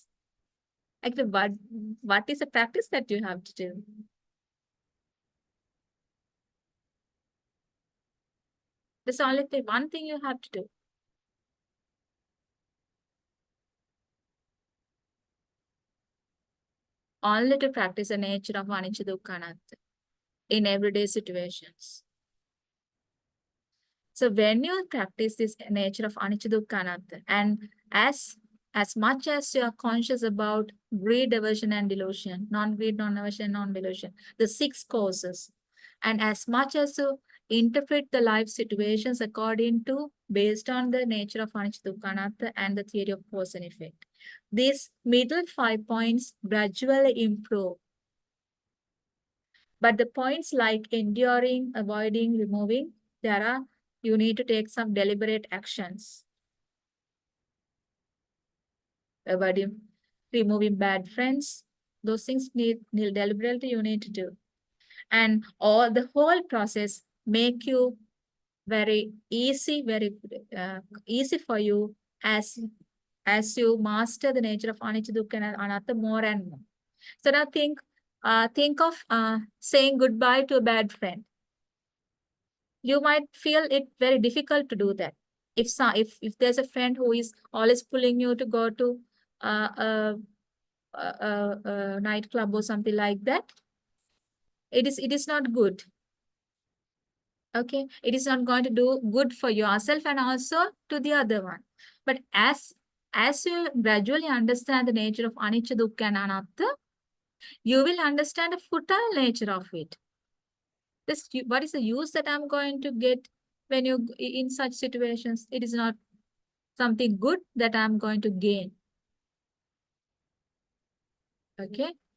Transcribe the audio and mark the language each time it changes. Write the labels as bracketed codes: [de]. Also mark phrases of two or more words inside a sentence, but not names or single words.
[en] Actually, what is the practice that you have to do? There's only one thing you have to do. Only to practice the nature of [pi] anicca, dukkha, anatta [en] in everyday situations. So when you practice this nature of [pi] anicca, dukkha, anatta, [en] and as much as you are conscious about greed, aversion, and delusion, non-greed, non-aversion, non-delusion, the 6 causes, and as much as you interpret the life situations according to, based on the nature of [pi] anicca, dukkha, anatta [en] and the theory of cause and effect, these middle 5 points gradually improve. But the points like enduring, avoiding, removing, you need to take some deliberate actions. Avoiding, removing bad friends, those things deliberately you need to do. And the whole process make you very easy for you as you master the nature of [pi] anicca, dukkha, and anatta [en] more and more. So now think of saying goodbye to a bad friend. You might feel it very difficult to do that. If there's a friend who is always pulling you to go to uh, a, a nightclub or something like that, it is not good. Okay, it is not going to do good for yourself and also to the other one. But as you gradually understand the nature of [pi] anicca, dukkha, and anatta, [en] you will understand the futile nature of it. What is the use that I'm going to get when you in such situations? It is not something good that I'm going to gain. Okay.